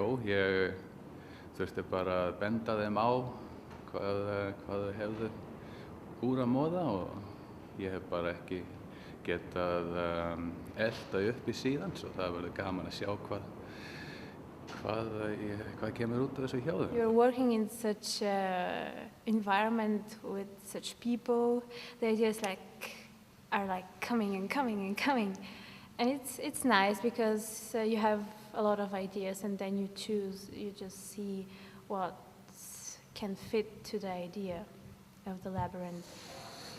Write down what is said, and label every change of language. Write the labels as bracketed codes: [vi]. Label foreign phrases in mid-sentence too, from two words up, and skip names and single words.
[is] Ég þurfti bara að benda þeim á hvað þau hefðu úr að moða og ég hef bara ekki getað elta upp í síðan, svo það verður gaman að sjá hvað kemur út af þessu hjá þeim. [en] You're working in such environment with such people. They just are coming and coming and coming, and it's nice because you have a lot of ideas and then you choose. You just see what can fit to the idea of the labyrinth.